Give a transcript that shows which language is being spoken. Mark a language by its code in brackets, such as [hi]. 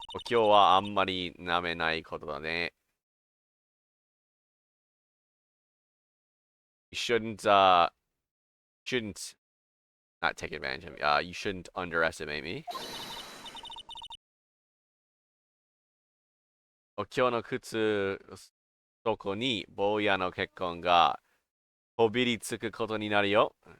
[ja] 今日はあんまり舐めないことだね。 [en] You shouldn't not take advantage of me. You shouldn't underestimate me. [ja] 今日の靴底に坊やの血痕がこびりつくことになるよ。